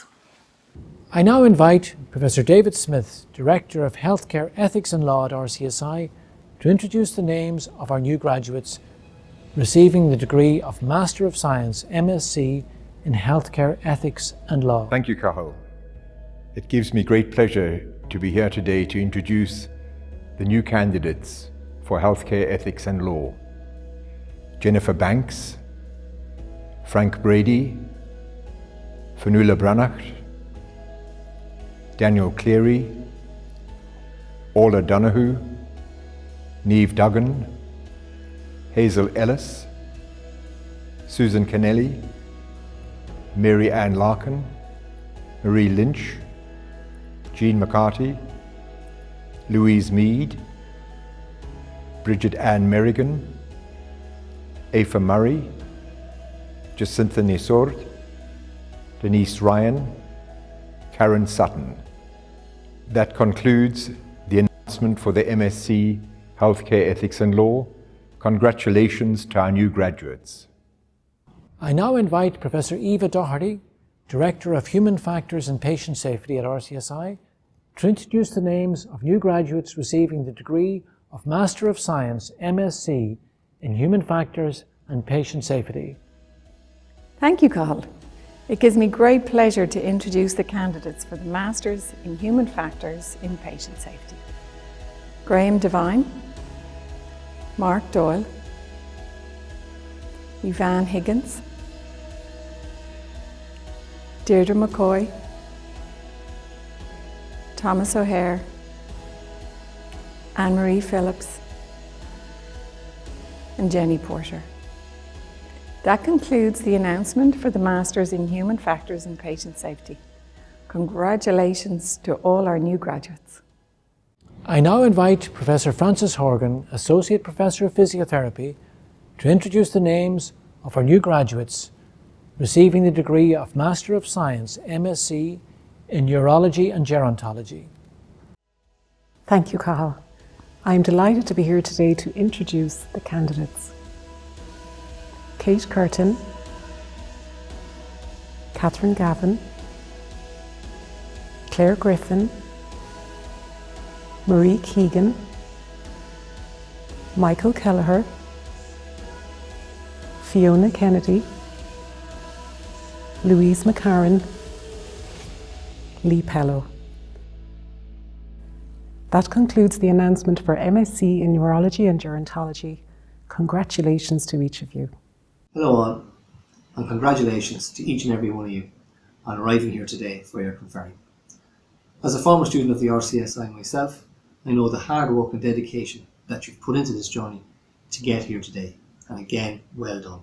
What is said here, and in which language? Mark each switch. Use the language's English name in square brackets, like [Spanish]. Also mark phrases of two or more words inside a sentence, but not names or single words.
[English] I now invite Professor David Smith, Director of Healthcare Ethics and Law at RCSI, to introduce the names of our new graduates receiving the degree of Master of Science, MSc, in Healthcare Ethics and Law. Thank you, Cathal. It gives me great pleasure to be here today to introduce the new candidates for Healthcare Ethics and Law. Jennifer Banks, Frank Brady, Fionnuala Branagh, Daniel Cleary, Orla Donoghue, Niamh Duggan, Hazel Ellis, Susan Kennelly, Mary Ann Larkin, Marie Lynch, Jean McCarthy, Louise Mead, Bridget Ann Merrigan, Aoife Murray, Jacinta Nisord, Denise Ryan, Karen Sutton. That concludes the announcement for the MSc Healthcare Ethics and Law. Congratulations to our new graduates. I now invite Professor Eva Doherty, Director of Human Factors and Patient Safety at RCSI, to introduce the names of new graduates receiving the degree of Master of Science, MSc, in Human Factors and Patient Safety. Thank you, Cathal. It gives me great pleasure to introduce the candidates for the Masters in Human Factors in Patient Safety. Graham Devine, Mark Doyle, Yvonne Higgins, Deirdre McCoy, Thomas O'Hare, Anne-Marie Phillips, and Jenny Porter. That concludes the announcement for the Masters in Human Factors and Patient Safety. Congratulations to all our new graduates. I now invite Professor Francis Horgan, Associate Professor of Physiotherapy, to introduce the names of our new graduates receiving the degree of Master of Science, MSc, in Urology and Gerontology. Thank you, Cathal. I am delighted to be here today to introduce the candidates. Kate Curtin, Catherine Gavin, Claire Griffin, Marie Keegan, Michael Kelleher, Fiona Kennedy, Louise McCarran, Lee Pellow. That concludes the announcement for MSc in Urology and Gerontology. Congratulations to each of you. Hello all, and congratulations to each and every one of you on arriving here today for your conferring. As a former student of the RCSI myself, I know the hard work and dedication that you've put into this journey to get here today, and again, well done.